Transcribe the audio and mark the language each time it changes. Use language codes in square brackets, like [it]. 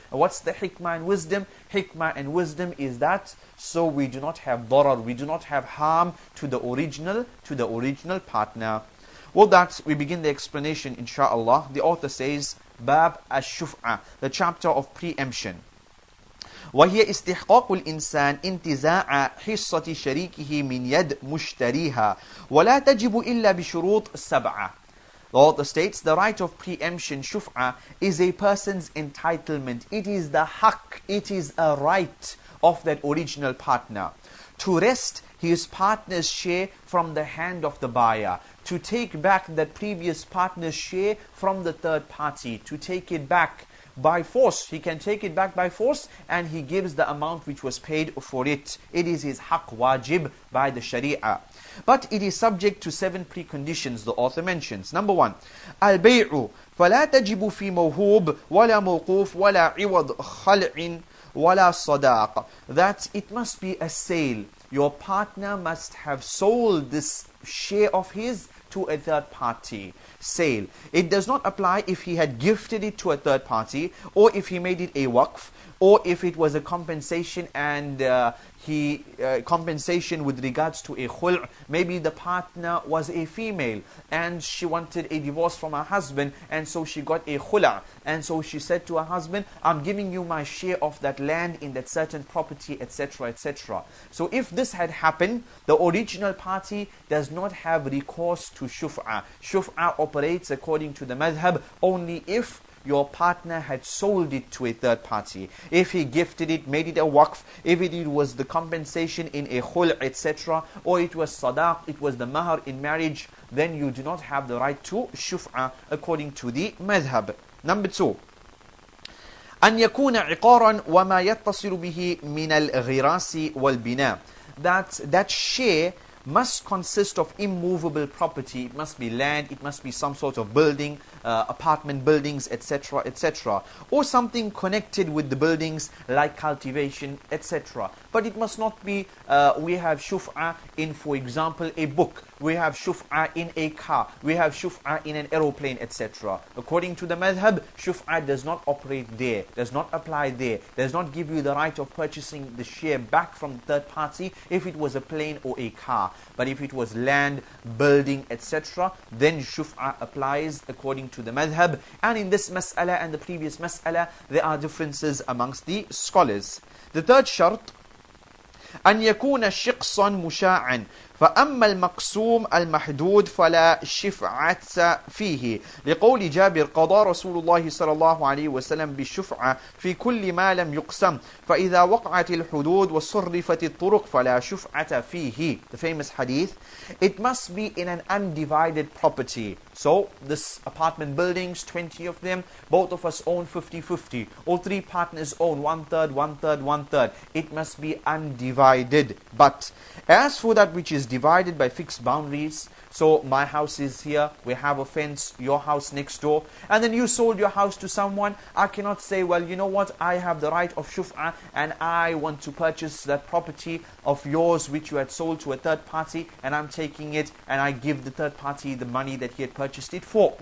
[en] And what's the hikmah and wisdom? Hikmah and wisdom is that so we do not have darar, we do not have harm to the original partner. With that, we begin the explanation insha'Allah. The author says, Bab ash-shuf'a, the chapter of preemption. [ar] وهي استحقاق الإنسان انتزاع حصة شريكه من يد مشتريها ولا تجب إلا بشروط سبعة. [en] The author states, the right of preemption, shuf'a, is a person's entitlement. It is the haqq, it is a right of that original partner to wrest his partner's share from the hand of the buyer, to take back that previous partner's share from the third party, to take it back by force. He can take it back by force, and he gives the amount which was paid for it. It is his haqq, wajib by the sharia. But it is subject to 7 preconditions the author mentions. Number 1, [ar] al-bay'u فلا تجب في موهوب ولا موقوف ولا عوض خلع ولا صداق. [en] That it must be a sale. Your partner must have sold this share of his to a third party. Sale. It does not apply if he had gifted it to a third party, or if he made it a waqf, or if it was a compensation and compensation with regards to a khul'. Maybe the partner was a female and she wanted a divorce from her husband, and so she got a khula', and so she said to her husband, I'm giving you my share of that land in that certain property, etc., etc. So if this had happened, the original party does not have recourse to shuf'a. Shuf'a operates according to the madhab only if your partner had sold it to a third party. If he gifted it, made it a waqf, if it was the compensation in a khul', etc., or it was sadaq, it was the mahar in marriage, then you do not have the right to shuf'a according to the madhab. Number 2, [ar] أن يكون عقارا وما يتصل به من الغراس والبناء. [en] That share must consist of immovable property. It must be land, it must be some sort of building, apartment buildings, etc., etc., or something connected with the buildings like cultivation, etc. But it must not be, we have shuf'a in, for example, a book, we have shuf'a in a car, we have shuf'a in an aeroplane, etc. According to the madhab, shuf'a does not operate there, does not apply there, does not give you the right of purchasing the share back from the third party if it was a plane or a car. But if it was land, building, etc., then shuf'a applies according to the madhab. And in this mas'ala and the previous mas'ala, there are differences amongst the scholars. The third shart, [ar] أن يكون شخصا مشاعا فأما المقسوم المحدود فلا شفعة فيه لقول جابر قضى رسول الله صلى الله عليه وسلم بالشفعة في كل ما لم يقسم فإذا وقعت الحدود وصرفت الطرق فلا شفعة فيه. [en] The famous hadith. It must be in an undivided property. So this apartment buildings, 20 of them, both of us own 50-50. All three partners own 1/3, 1/3, 1/3. It must be undivided. But as for that which is divided by fixed boundaries, so my house is here, we have a fence, your house next door, and then you sold your house to someone, I cannot say, well, you know what, I have the right of shuf'ah and I want to purchase that property of yours which you had sold to a third party, and I'm taking it and I give the third party the money that he had purchased it for.